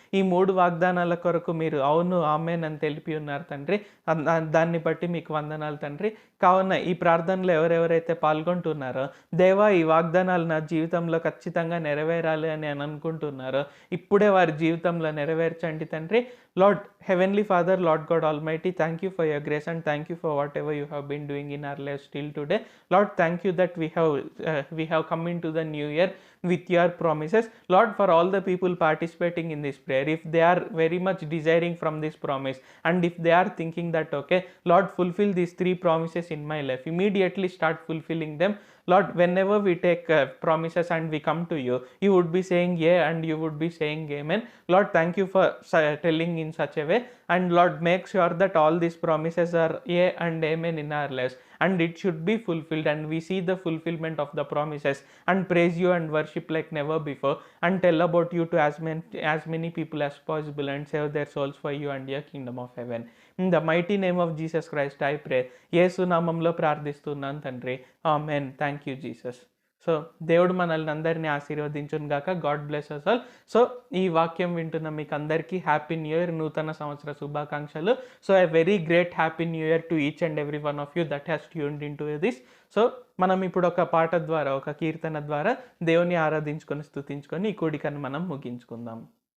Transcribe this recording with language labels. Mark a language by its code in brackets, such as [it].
[te] ఈ 3 వాగ్దానాల కొరకు మీరు అవును, ఆమేన్ అని తెలిపి ఉన్నారు తండ్రి. దాన్ని బట్టి మీకు వందనాలు తండ్రి. కావున ఈ ప్రార్థనలో ఎవరెవరైతే పాల్గొంటున్నారో దేవా, ఈ వాగ్దానాలు నా జీవితంలో ఖచ్చితంగా నెరవేరాలి అని అనుకుంటున్నారో ఇప్పుడే వారి జీవితంలో నెరవేర్చండి తండ్రి. [en] Lord, Heavenly Father, Lord God Almighty, thank you for your grace and thank you for whatever you have been doing in our lives till today. Lord, thank you that we have come into the new year with your promises. Lord, for all the people participating in this prayer, if they are very much desiring from this promise and if they are thinking that, okay, Lord, fulfill these 3 promises in my life, immediately start fulfilling them. Lord, whenever we take promises and we come to you, you would be saying yeah and you would be saying amen. Lord, thank you for telling in such a way, and Lord, make sure that all these promises are yeah and amen in our lives, and it should be fulfilled, and we see the fulfillment of the promises and praise you and worship like never before, and tell about you to as many people as possible and save their souls for you and your kingdom of heaven. In the mighty name of Jesus Christ I pray. [te] యేసు నామంలో ప్రార్థిస్తున్నాను తండ్రి. Amen. [en] Thank you Jesus. [te] So దేవుడు మనల్ని అందరినీ ఆశీర్వదించును గాక. [en] God bless us all. [te] So ఈ వాక్యం వింటున్న మీకు అందరికీ [en] happy new year, [te] నూతన సంవత్సర శుభాకాంక్షలు. [en] So a very great happy new year to each and every one of you that has tuned in to this. [te] So మనం ఇప్పుడు ఒక పాట ద్వారా, ఒక కీర్తన ద్వారా దేవుని ఆరాధించుకొని స్తుతించుకొని ఈ కూడికను మనం ముగించుకుందాం.